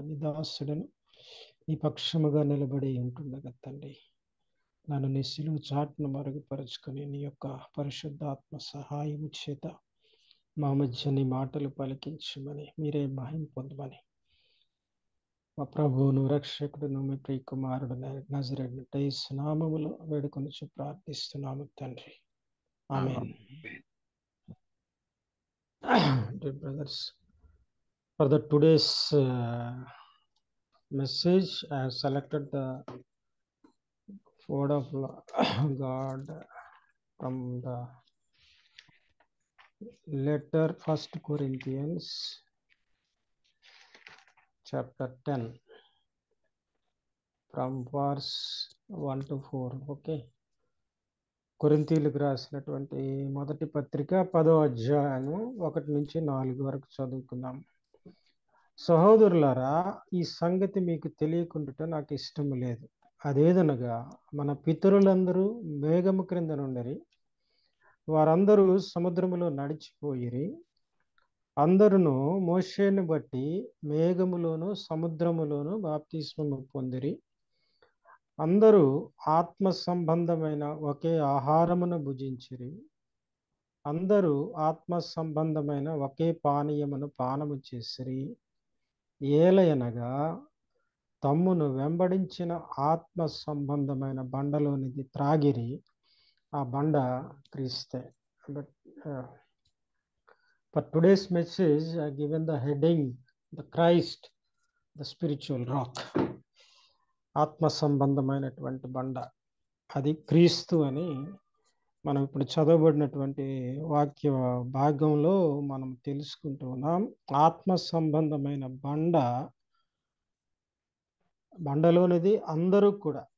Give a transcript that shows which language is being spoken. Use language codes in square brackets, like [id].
[te] నీ దాసుడను నీ పక్షముగా నిలబడి ఉంటుండగా తండ్రి నన్ను నీ సిలువ చాటును మరుగుపరుచుకొని నీ యొక్క పరిశుద్ధాత్మ సహాయము చేత మా మధ్య నీ మాటలు పలికించమని, మీరే మహిమ పొందమని మా ప్రభువును రక్షకుడును మీ ప్రియ కుమారుడు నజరేయుడైన యేసు నామములో వేడుకొనుచు ప్రార్థిస్తున్నాము తండ్రి, ఆమేన్. [en] Dear brothers, for the today's message, I have selected the word of God from the letter 1 Corinthians chapter 10 from verse 1 to 4. [te] Okay, కొరింథీయులకు రాసినటువంటి మొదటి పత్రిక 10వ అధ్యాయము 1 నుంచి 4 వరకు చదువుకుందాం. సహోదరులారా, ఈ సంగతి మీకు తెలియకుండుట నాకు ఇష్టము లేదు. అదేదనగా మన పితరులందరూ మేఘము క్రింద నుండిరి, వారందరూ సముద్రములో నడిచిపోయిరి. అందరును మోషేను బట్టి మేఘములోను సముద్రములోను బాప్తిస్మము పొందిరి. అందరూ ఆత్మ సంబంధమైన ఒకే ఆహారమును భుజించిరి. అందరూ ఆత్మ సంబంధమైన ఒకే పానీయమును పానము చేసిరి. ఏలయనగా తమ్మును వెంబడించిన ఆత్మ సంబంధమైన బండలోనిది త్రాగిరి, ఆ బండ క్రీస్తే. [en] For today's message, I have given the heading, the Christ, the spiritual rock. [te] ఆత్మ సంబంధమైనటువంటి బండ, అది క్రీస్తు అని మనం ఇప్పుడు చదవబడినటువంటి వాక్య భాగంలో మనం తెలుసుకుంటూ ఉన్నాం. ఆత్మ సంబంధమైన బండలోనిది అందరూ కూడా.